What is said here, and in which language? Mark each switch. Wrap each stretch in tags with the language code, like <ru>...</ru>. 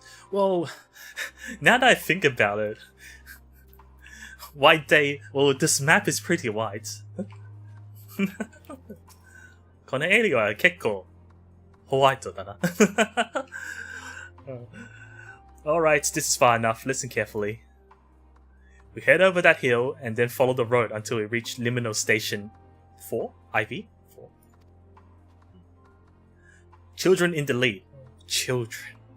<en>Well, now that I think about it, White Day, well, this map is pretty wide.</en> <ja>このエリアは結構ホワイトだな。</ja> <en>Alright, this is far enough. Listen carefully. We head over that hill and then follow the road until we reach Liminal Station 4? IV? 4. Children in the lead. Children.</en>